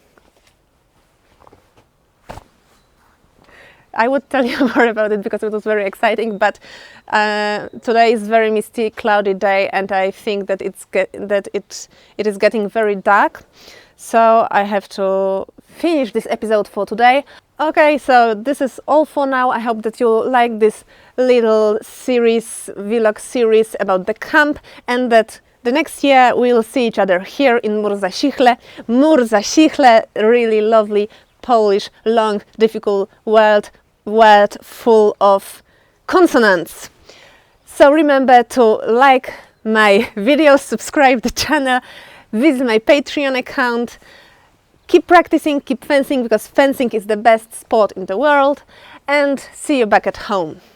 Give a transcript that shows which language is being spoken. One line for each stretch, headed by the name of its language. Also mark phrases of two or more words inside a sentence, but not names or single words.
English: I would tell you more about it because it was very exciting, but today is very misty, cloudy day, and I think that it is getting very dark. So I have to finish this episode for today. Okay, so this is all for now. I hope that you like this little series, vlog series about the camp, and that the next year we'll see each other here in Mur-za-Sichle. Mur-za-Sichle, really lovely Polish, long, difficult word full of consonants. So remember to like my videos, subscribe the channel, visit my Patreon account, keep practicing, keep fencing, because fencing is the best sport in the world, and see you back at home.